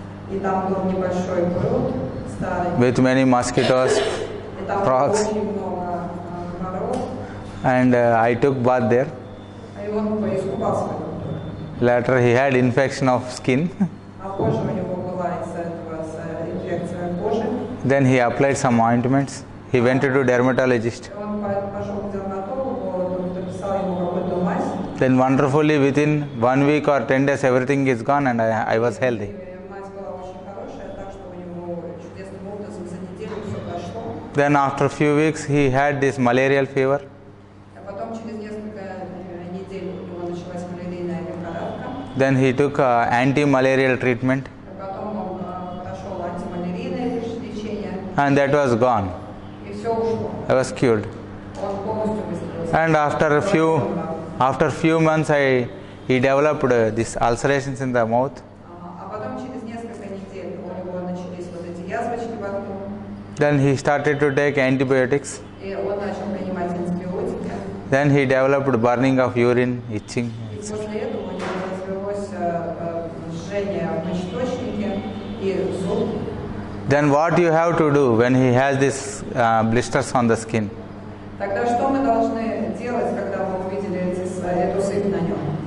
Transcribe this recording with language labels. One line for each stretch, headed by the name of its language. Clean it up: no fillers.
Russian: И там был небольшой пруд старый.
English: With many mosquitoes.
Russian: И там
English: frogs.
Russian: было очень много комаров.
English: And I took bath there.
Russian: И он поискупался в этом.
English: Later he had infection of skin.
Russian: А позже у него была из-за этого инфекция кожи.
English: Then he applied some ointments. He went to dermatologist.
Russian: Он пошел к дерматологу, написал ему какую-то мазь.
English: Then wonderfully within 1 week or 10 days everything is gone and I was healthy.
Russian: Мазь была очень хорошая, так что у него чудесным образом за неделю все прошло.
English: Then after a few weeks he had this malarial fever.
Russian: А потом через несколько недель у него началась малярийная лихорадка.
English: Then he took anti-malarial treatment
Russian: А потом он прошел антималярийное лечение,
English: and that was gone.
Russian: и все ушло.
English: I was cured.
Russian: Он полностью выздоровел.
English: And after few months he developed these ulcerations in the mouth.
Russian: А потом через несколько недель у него начались вот эти язвочки во рту,
English: Then he started to take antibiotics.
Russian: и он начал принимать антибиотики.
English: Then he developed burning of urine, itching.
Russian: И после этого у него развелось жжение в мочеточнике и зуд.
English: Then what you have to do when he has these blisters on the skin?
Russian: Тогда что мы должны делать, когда мы увидели эту сыпь на нем?